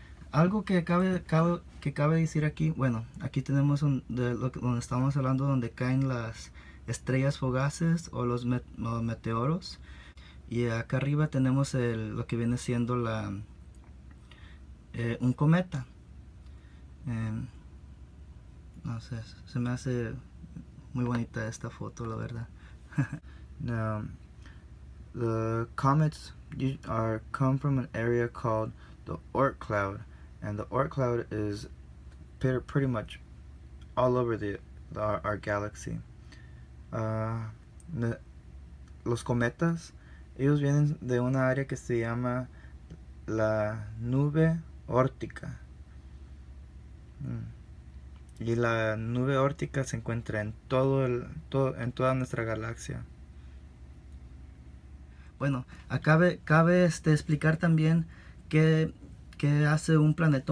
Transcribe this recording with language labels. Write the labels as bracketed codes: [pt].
[es] Algo que cabe decir aquí, bueno, aquí tenemos donde estamos hablando, donde caen las estrellas fugaces o los meteoros, y acá arriba tenemos lo que viene siendo un cometa. No sé, se me hace muy bonita esta foto, la verdad. [en] Now, the comets come from an area called the Oort cloud, and the Oort cloud is pretty much all over our galaxy. [es] Los cometas Ellos vienen de una área que se llama la nube órtica. Y la nube órtica se encuentra en en toda nuestra galaxia. Bueno, cabe explicar también qué hace un planeta.